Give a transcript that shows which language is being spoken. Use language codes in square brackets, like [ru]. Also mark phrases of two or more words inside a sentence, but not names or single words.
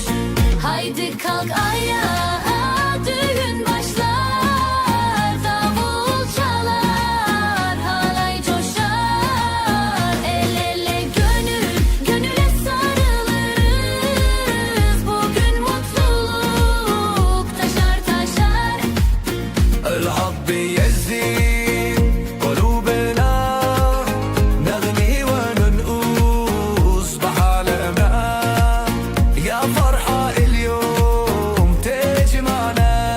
[tr] Haydi kalk ayağa, düğün başlar. Davul çalar, halay coşar. El ele gönül, gönüle sarılırız. Bugün mutluluk taşar taşar. [ar] الحب يزين قلوبنا نغني وننقوص بحالنا يا فرحة اليوم تجمعنا